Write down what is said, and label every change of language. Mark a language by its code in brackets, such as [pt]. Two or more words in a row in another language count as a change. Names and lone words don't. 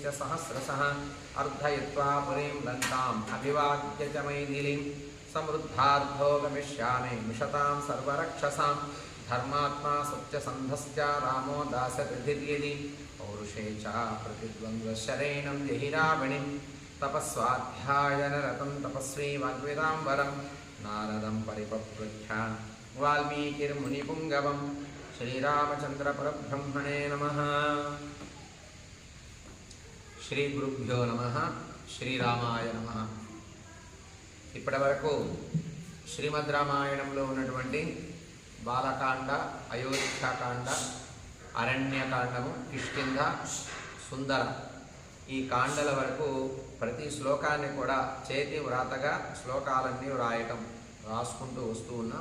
[sa] सहस्रशः अर्धयित्वा पुरीं लङ्काम् अभिवाद्य च मैथिलीं समृद्धार्थो गमिष्यामि मिषतां सर्वरक्षसां धर्मात्मा सत्यसन्धश्च रामो दासतिर्यदि पौरुषे च प्रतिद्वन्द्वशरेणं जहि रावणिं तपस्वाध्यायनरतं तपस्वी वाग्विदाम्बरं नारदं परिपप्रच्छ वाल्मीकिर्मुनिपुङ्गवं श्रीरामचन्द्रपरब्रह्मणे नमः। श्रीगुरुभ्यो नमः। श्रीरामाय नमः। [te] ఇప్పటి వరకు శ్రీమద్ రామాయణంలో ఉన్నటువంటి బాలకాండ, అయోధ్యాకాండ, అరణ్యకాండము, కిష్కింధ, సుందర ఈ కాండల వరకు ప్రతి శ్లోకాన్ని కూడా చేతి వ్రాతగా శ్లోకాలన్నీ రాసుకుంటూ వస్తూ ఉన్నాం.